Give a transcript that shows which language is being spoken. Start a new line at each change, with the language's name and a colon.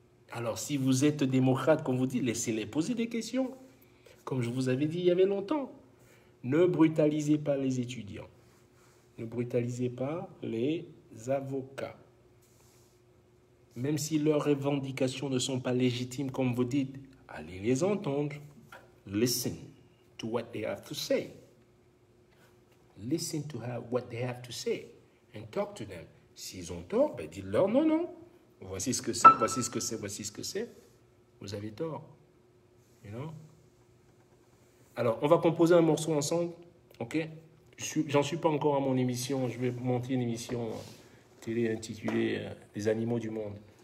French: Alors, si vous êtes démocrate, comme vous dites, laissez-les poser des questions. Comme je vous avais dit il y avait longtemps. Ne brutalisez pas les étudiants. Ne brutalisez pas les avocats. Même si leurs revendications ne sont pas légitimes, comme vous dites, allez les entendre.
English: Listen to what they have to say. Listen to what they have to say. And talk to them.
French: S'ils ont tort, ben dites-leur non, non. Voici ce que c'est, voici ce que c'est, voici ce que c'est. Vous avez tort.
English: You know?
French: Alors, on va composer un morceau ensemble, ok? J'en suis pas encore à mon émission. Je vais monter une émission télé intitulée Les animaux du monde.